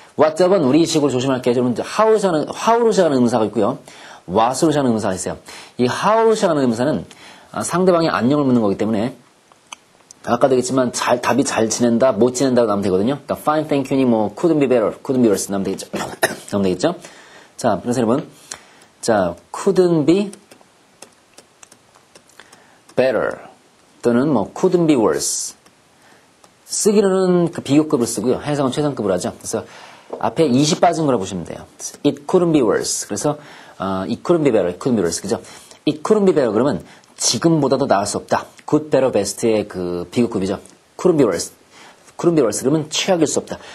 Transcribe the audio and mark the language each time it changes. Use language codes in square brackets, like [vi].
[ko] What's up은 우리 식으로 조심할게요. 여러분 how로 시작하는 의문사가 있고요. what으로 시작하는 의문사가 있어요. 이 how로 시작하는 의문사는 상대방이 안녕을 묻는 거기 때문에 아까도 얘기했지만 답이 잘 지낸다, 못 지낸다고 나오면 되거든요. 그러니까 [en] fine, thank you [ko] 니 뭐 [en] couldn't be better, couldn't be worse [ko] 나오면 되겠죠. 나오면 되겠죠. 자, 그래서 여러분 자, [en] couldn't be better [ko] 또는 뭐 [en] couldn't be worse [ko] 쓰기로는 그 비교급을 쓰고요. 해석은 최상급으로 하죠. 그래서 앞에 20 빠진 거라 보시면 돼요. [en] It couldn't be worse. 그래서 it couldn't be better, it couldn't be worse. [ko] 그죠? [en] It couldn't be better [ko] 그러면 지금보다도 나을 수 없다. [en] good, better, best의 [ko] 그 비교급이죠. [en] couldn't be worse. couldn't be worse [ko] 그러면 최악일 수 없다.